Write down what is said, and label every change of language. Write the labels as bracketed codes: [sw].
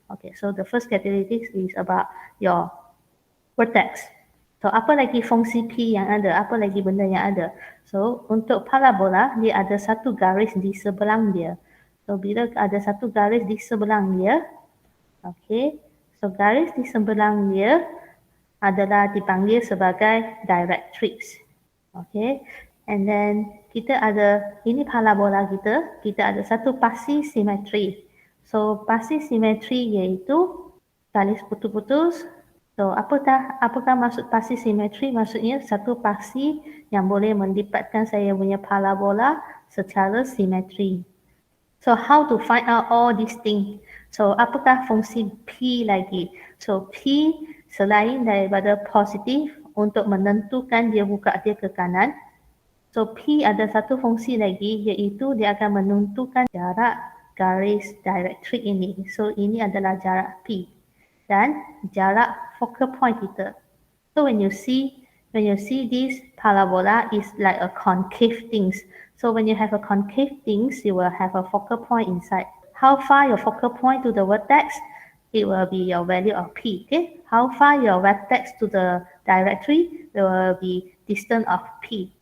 [en] Okay, so the first characteristic is about your vertex. [ms] So apa lagi fungsi P yang ada? Apa lagi benda yang ada? So untuk parabola, dia ada satu garis di sebelah dia. So bila ada satu garis di sebelah dia, okay, so garis di sebelah dia adalah dipanggil sebagai directrix. Okay, [en] and then [ms] kita ada, ini parabola kita ada satu pasi simetri. So pasi simetri iaitu garis putus-putus. So apakah maksud pasi simetri? Maksudnya satu pasi yang boleh melipatkan saya punya parabola secara simetri. [en] So how to find out all these things? [ms] So apakah fungsi P lagi? So P selain daripada positif untuk menentukan dia buka dia ke kanan. So P ada satu fungsi lagi iaitu dia akan menentukan jarak garis directrix ini. So ini adalah jarak P dan jarak focal point kita. [en] So when you see this parabola is like a concave things. So when you have a concave things, you will have a focal point inside. How far your focal point to the vertex? It will be your value of P. Okay? How far your vertex to the directory? It will be distance of P.